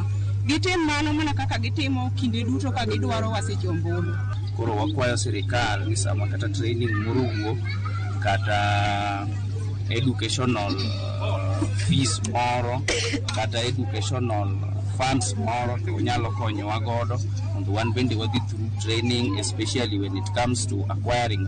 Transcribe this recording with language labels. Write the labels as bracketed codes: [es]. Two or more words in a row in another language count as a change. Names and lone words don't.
[luo] Gitim mano mana kaka gitimo kinde duto ka gidwaro wasechombolo. Koro wakwayo sirikal ni sama kata training moro wuok kata [en] educational fees [luo] moro kata [en] educational funds [luo] moro to nyalo konyowa godo mondo wan bende wadhi [en] through training, especially when it comes to acquiring